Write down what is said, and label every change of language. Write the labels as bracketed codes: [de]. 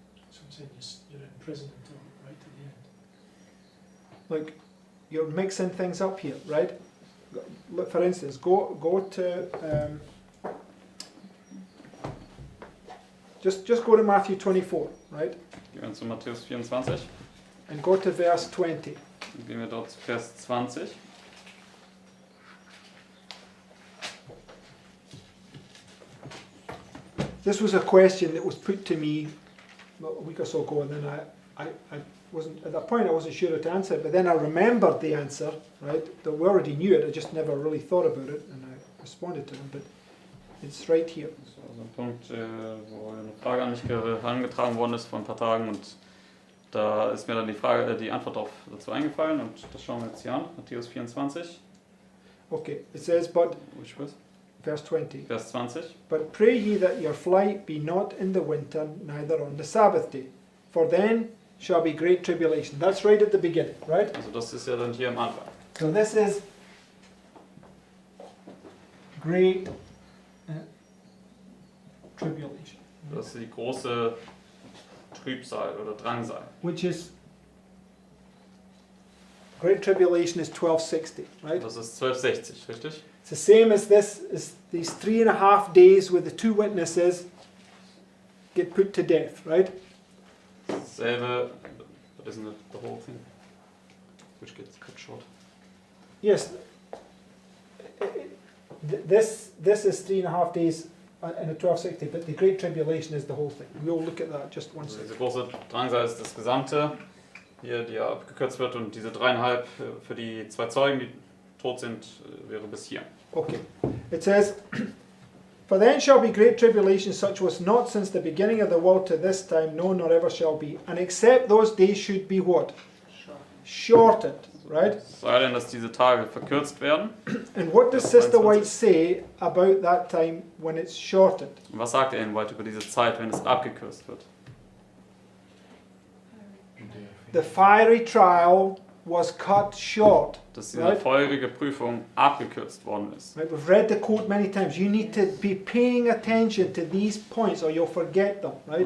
[en] So I'm saying you're in prison until right to the end. Like, you're mixing things up here, right? Look, for instance, go to just go to Matthew 24, right? [de] Gehen wir zu Matthäus 24. [en] And go to verse 20. [de] Dann gehen wir dort zu Vers 20. [en] This was a question that was put to me a week or so ago, and then I wasn't, at that point I wasn't sure how to answer it, but then I remembered the answer, right? That we already knew it, I just never really thought about it, and I responded to him, but it's right here. [de] Das war so ein Punkt, wo eine Frage an mich herangetragen worden ist vor ein paar Tagen, und da ist mir dann die Antwort dazu eingefallen, und das schauen wir jetzt hier an, Matthäus 24. [en] Okay, it says, but, Which verse? verse 20, [de] Vers 20. [en] but pray ye that your flight be not in the winter, neither on the Sabbath day, for then shall be great tribulation. That's right at the beginning, right? [de] Also das ist ja dann hier am Anfang. [en] So this is great tribulation, [de] Das ist die große Trübsal oder Drangsal. [en] which is great tribulation is 1260, right? [de] Das ist 1260, richtig? [en] It's the same as this, is these 3.5 days where the two witnesses get put to death, right? [de] Dasselbe, [en] but isn't it the whole thing? Which gets cut short. Yes. This is 3.5 days in a 1260, but the Great Tribulation is the whole thing. We'll look at that just one [de] Also diese [en] second. [de] große Drangsal ist das Gesamte, hier, die ja abgekürzt wird, und diese 3,5 für die 2 Zeugen, die tot sind, wäre bis hier. [en] Okay. It says, for then shall be great tribulation, such was not since the beginning of the world to this time, no, nor ever shall be. And except those days should be what? Shortened, right? [de] Es sei denn, dass diese Tage verkürzt werden. [en] And what does Sister White say about that time when it's shortened? [de] Und was sagt Ellen White über diese Zeit, wenn es abgekürzt wird? [en] The fiery trial was cut short. [de] Dass diese [en] Right. [de] feurige Prüfung abgekürzt worden ist. [en] Right, we've read the quote many times. You need to be paying attention to these points or you'll forget them, right?